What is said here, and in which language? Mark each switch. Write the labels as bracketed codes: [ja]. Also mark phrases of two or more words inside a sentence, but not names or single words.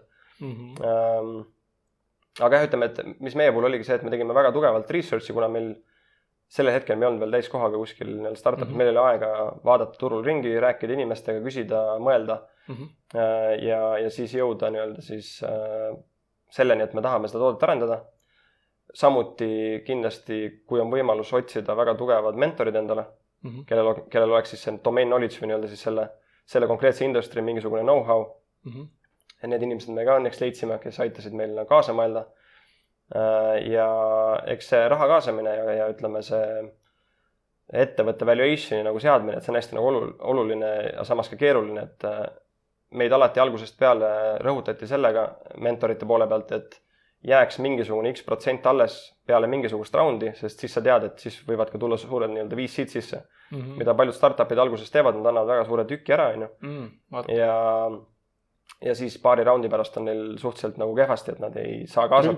[et] Aga jah, ütleme, et mis meie puhul oligi see, et me tegime väga tugevalt researchi, kuna meil sellel hetkel me ei olnud veel täiskohaga kuskil startup'is, meil oli aega vaadata turul ringi, rääkida inimestega, küsida, mõelda ja siis jõuda nii-öelda siis selleni, et me tahame seda toodet arendada. Samuti kindlasti, kui on võimalus otsida väga tugevad mentorid endale, kellel oleks siis see [en] domain knowledge [et] või nii-öelda siis selle konkreetse industry mingisugune know-how. Ja need inimesed me ka õnneks leidsime, kes aitasid meil kaasa mõelda. Ja eks see raha kaasamine ja ütleme see ettevõtte valuationi nagu seadmine, et see on hästi nagu oluline ja samas ka keeruline, et meid alati algusest peale rõhutati sellega mentorite poole pealt, et jääks mingisugune X% alles peale mingisugust raundi, sest siis sa tead, et siis võivad ka tulla suured nii-öelda VC-d sisse, mida paljud startupid alguses teevad, nad annavad väga suure tüki ära, ja siis paari raundi pärast on neil suhteliselt nagu kehvasti, et nad ei saa kaasata.